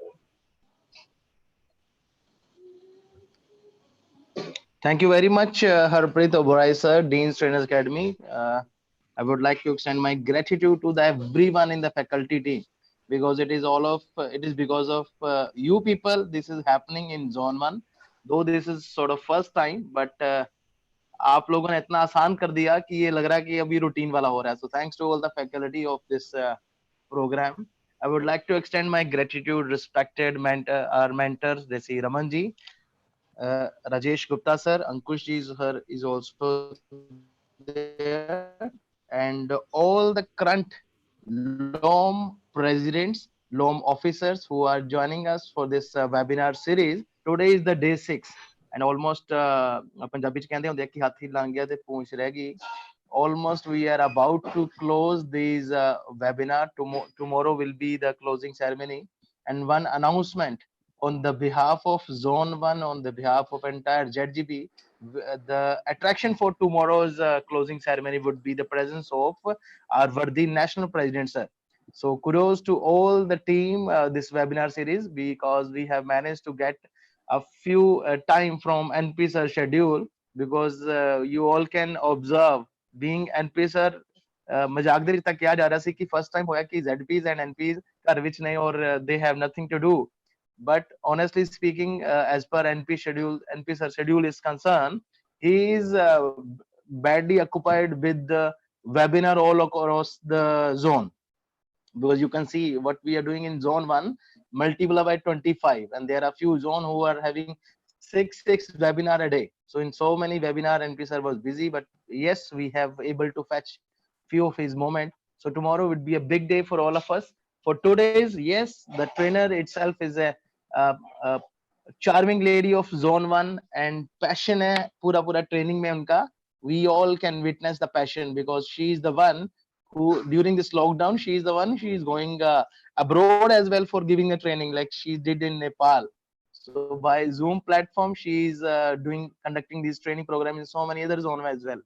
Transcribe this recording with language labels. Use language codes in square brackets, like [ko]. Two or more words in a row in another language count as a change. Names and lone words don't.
[en] Thank you very much, Harpreet Oberoi sir, Dean's Trainers Academy. I would like to extend my gratitude to everyone in the faculty team because it is because of you people this is happening in Zone 1. Though this is sort of first time, but [hi] आप लोगों ने इतना आसान कर दिया कि ये लग रहा है कि अभी रूटीन वाला हो रहा है. [en] So thanks to all the faculty of this program. I would like to extend my gratitude, respected our mentors, Desi Ramanji, Rajesh Gupta sir, Ankush ji is also there, and all the current LOM presidents, LOM officers who are joining us for this webinar series. Today is the day 6, and almost [pa] ਪੰਜਾਬੀ ਚ ਕਹਿੰਦੇ ਹੁੰਦੇ ਕਿ ਹਾਥੀ ਲੰਘ ਗਿਆ ਤੇ ਪੂਛ ਰਹਿ ਗਈ. [en] Almost we are about to close this webinar. Tomorrow will be the closing ceremony, and one announcement on the behalf of Zone 1, on the behalf of entire ZGB, the attraction for tomorrow's closing ceremony would be the presence of our Vardi National President, sir. So kudos to all the team this webinar series because we have managed to get a few time from NP sir schedule because you all can observe being NP sir [pa] ਮਜ਼ਾਕ ਦੇ ਤੱਕ ਕਿਹਾ ਜਾ ਰਿਹਾ ਸੀ ਕਿ [en] first time [pa] ਹੋਇਆ ਕਿ [en] ZPs and NPs [pa] ਘਰ ਵਿੱਚ ਨੇ [en] or they have nothing to do. But honestly speaking, as per NP sir schedule is concerned, he is badly occupied with the webinar all across the zone, because you can see what we are doing in zone 1 multiply by 25, and there are few zone who are having six webinar a day. So in so many webinar, NP sir was busy, but yes, we have able to fetch few of his moment. So tomorrow would be a big day for all of us. For today's, yes, the trainer itself is a charming lady of zone 1, and passion [hi] है पूरा training में उनका. [en] We all can witness the passion because she is the one who during this lockdown she is going abroad as well for giving the training like she did in Nepal. So by Zoom platform she is conducting this training program in so many other zones as well.